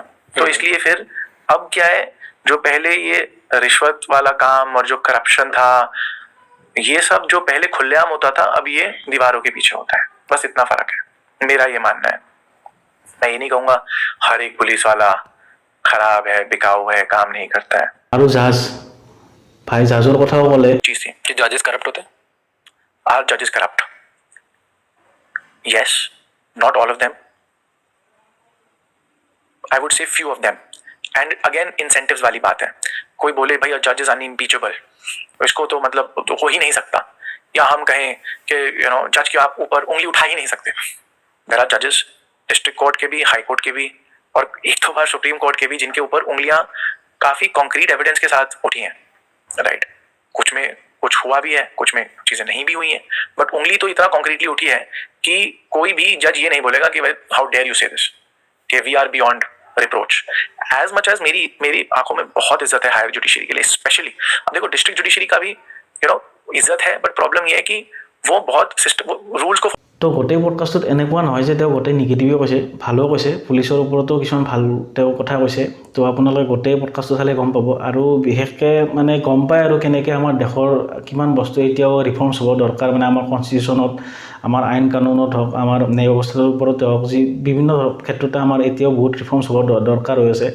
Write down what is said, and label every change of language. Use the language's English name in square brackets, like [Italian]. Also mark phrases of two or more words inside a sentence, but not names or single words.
[Hindi] तो इसलिए फिर अब क्या है, जो पहले ये रिश्वत वाला काम और जो करप्शन था, ये सब जो पहले खुलेआम होता था, अब ये दीवारों के पीछे होता है। बस इतना फर्क है, मेरा ये मानना है। मैं ये नहीं कहूंगा हर एक पुलिस वाला खराब है, बिकाऊ है, काम नहीं करता है। [Assamese] আৰু জাজ ভাই, জাজৰ কথাও ক'লে। [Hindi] चीज थी कि [English] judges corrupt [Hindi] होते हैं। [English] are judges corrupt? यस, not all of them, I would say few of them. and again incentives [Hindi] वाली बात है, कोई बोले भाई [English] judge is unimpeachable, [Hindi] इसको तो मतलब तो हो ही नहीं सकता, या हम कहें कि जज के आप ऊपर उंगली उठा ही नहीं सकते। [English] there are judges district court [Hindi] के भी, हाई कोर्ट के भी, और एक दो बार सुप्रीम कोर्ट के भी, जिनके ऊपर उंगलियां काफी [English] concrete evidence [Hindi] के साथ उठी हैं, राइट। कुछ में कुछ हुआ भी है, कुछ में चीजें नहीं भी हुई हैं, बट उंगली तो इतना कॉन्क्रीटली उठी है कि कोई भी जज ये नहीं बोलेगा कि [English] how dare you say this, [Hindi] कि [English] we are beyond reproach. as much as [Hindi] मेरी आंखों में बहुत इज्जत है [English] higher judiciary [Hindi] के लिए, स्पेशली अब देखो [English] district judiciary [Hindi] का भी इज्जत है, [English] but problem [Hindi] ये है कि वो बहुत [English] system rules [Hindi] को। [Assamese] তো গোটেই পডকাষ্টত এনেকুৱা নহয় যে তেওঁ গোটেই নিগেটিভে কৈছে, ভালো কৈছে, পুলিচৰ ওপৰতো কিছুমান ভাল তেওঁ কথা কৈছে। তো আপোনালোকে গোটেই পডকাষ্টটো চালে গম পাব, আৰু বিশেষকৈ মানে গম পায় আৰু কেনেকৈ আমাৰ দেশৰ কিমান বস্তু এতিয়াও ৰিফৰ্মছ হ'ব দৰকাৰ, মানে আমাৰ কনষ্টিটিউশ্যনত, আমাৰ আইন কানুনত হওক, আমাৰ ন্যায় ব্যৱস্থাটোৰ ওপৰতে হওক, যি বিভিন্ন ক্ষেত্ৰতে আমাৰ এতিয়াও বহুত ৰিফৰ্মছ হ'ব দৰকাৰ হৈ আছে।